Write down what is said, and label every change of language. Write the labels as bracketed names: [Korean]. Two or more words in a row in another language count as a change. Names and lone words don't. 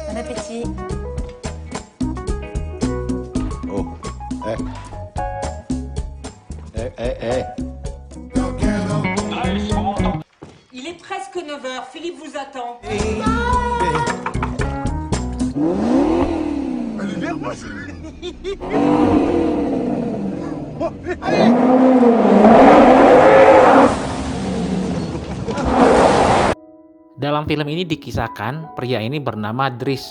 [French] appétit. Oh, eh. Eh. Il est presque 9 heures, Philippe vous attend. [Indonesian] Dalam film ini dikisahkan pria ini bernama Dries.